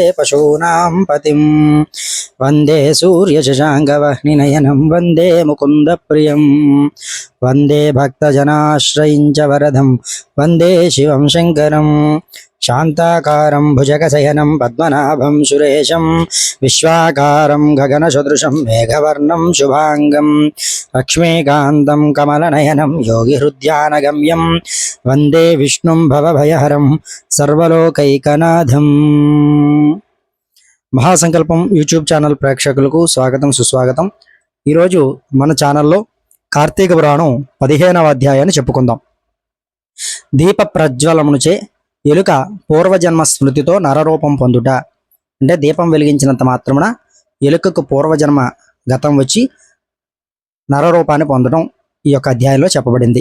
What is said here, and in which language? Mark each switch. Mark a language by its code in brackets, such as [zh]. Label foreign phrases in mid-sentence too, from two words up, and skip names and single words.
[sa] पशूनां पतिं वंदे सूर्यशशाङ्कवह्निनयनं वंदे मुकुन्दप्रियं वंदे भक्तजनाश्रयं च वरदं वंदे शिवं शङ्करं शान्ताकारं भुजगशयनं पद्मनाभं सुरेशं विश्वाकारं गगनसदृशं मेघवर्णं शुभांगं लक्ष्मीकान्तं कमलनयनं योगिहृद्यानगम्यं वंदे विष्णुं भवभयहरं सर्वलोकैकनाथं। [te] మహాసంకల్పం యూట్యూబ్ ఛానల్ ప్రేక్షకులకు స్వాగతం సుస్వాగతం। ఈరోజు మన ఛానల్లో కార్తీక పురాణం 15వ అధ్యాయాన్ని చెప్పుకుందాం। దీప ప్రజ్వలమునుచే ఎలుక పూర్వజన్మ స్మృతితో నరరూపం పొందుట, అంటే దీపం వెలిగించినంత మాత్రమున ఎలుకకు పూర్వజన్మ గతం వచ్చి నరరూపాన్ని పొందడం ఈ యొక్క అధ్యాయంలో చెప్పబడింది।